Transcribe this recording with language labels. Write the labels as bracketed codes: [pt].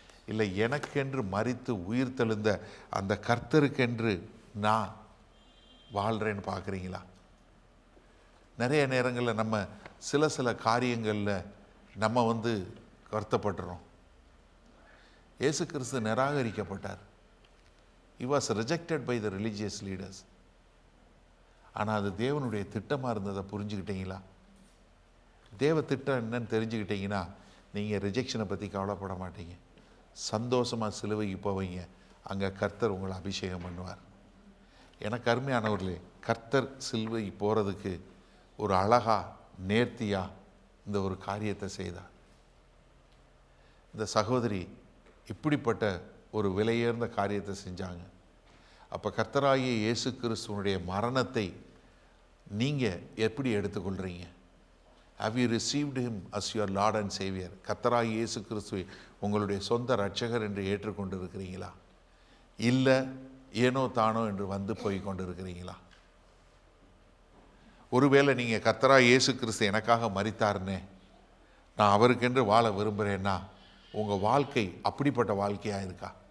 [ta] இல்லை எனக்கென்று மரித்து உயிர் தெழுந்த அந்த கர்த்தருக்கென்று நான் வாழ்கிறேன்னு பார்க்குறீங்களா? நிறைய நேரங்களில் நம்ம சில காரியங்களில் நம்ம வருத்தப்படுறோம். இயேசு கிறிஸ்து நிராகரிக்கப்பட்டார். [en] He was rejected by the religious leaders. [ta] ஆனால் அது தேவனுடைய திட்டமாக இருந்ததை புரிஞ்சுக்கிட்டீங்களா? தேவ திட்டம் என்னன்னு தெரிஞ்சுக்கிட்டீங்கன்னா நீங்கள் ரிஜெக்ஷனை பற்றி கவலைப்பட மாட்டீங்க. சந்தோஷமாக சிலுவைக்கு போவீங்க. அங்கே கர்த்தர் உங்களை அபிஷேகம் பண்ணுவார். எனக்கு அருமையானவர்களே, கர்த்தர் சிலுவைக்கு போகிறதுக்கு ஒரு அழகா நேர்த்தியா இந்த ஒரு காரியத்தை செய்தார். இந்த சகோதரி இப்படிப்பட்ட ஒரு விலையேர்ந்த காரியத்தை செஞ்சாங்க. அப்போ கர்த்தராகிய இயேசு கிறிஸ்துவனுடைய மரணத்தை நீங்கள் எப்படி எடுத்துக்கொள்கிறீங்க? [en] Have you received him as your Lord and Savior? [ta] கர்த்தராகிய இயேசு கிறிஸ்துவை உங்களுடைய சொந்த இரட்சகர் என்று ஏற்றுக்கொண்டு இருக்கிறீங்களா? இல்லை ஏனோ தானோ என்று போய் கொண்டு இருக்கிறீங்களா? ஒருவேளை நீங்கள் கர்த்தராகிய இயேசு கிறிஸ்து எனக்காக மரித்தாருன்னே, நான் அவருக்கென்று வாழ விரும்புகிறேன்னா உங்கள் வாழ்க்கை அப்படிப்பட்ட வாழ்க்கையாக இருக்கா?